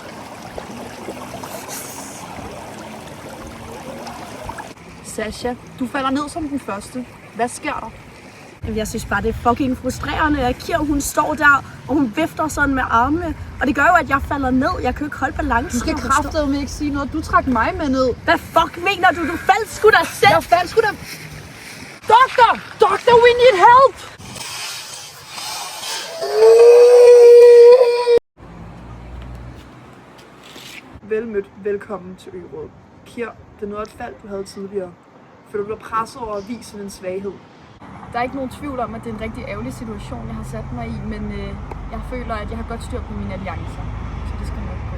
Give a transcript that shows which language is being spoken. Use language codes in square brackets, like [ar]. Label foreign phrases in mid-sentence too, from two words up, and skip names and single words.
[da] Sasha, du falder ned som den første. Hvad sker der? Jeg synes bare, det er fucking frustrerende, at Kira, hun står der, og hun vifter sådan med armene. Og det gør jo, at jeg falder ned. Jeg kan jo ikke holde balancen. Du skal kraftedeme ikke sige noget. Du trak mig med ned. Hvad fuck mener du? Du faldt sgu da selv. Jeg faldt sgu da. [en] Doctor, we need help! [da] Velmødt, velkommen til Ø-rådet. Kira, det er noget af et fald, du havde tidligere. For du blev presset over at vise din svaghed. Der er ikke nogen tvivl om, at det er en rigtig ærgerlig situation, jeg har sat mig i, men jeg føler, at jeg har godt styr på mine alliancer, så det skal nok gå.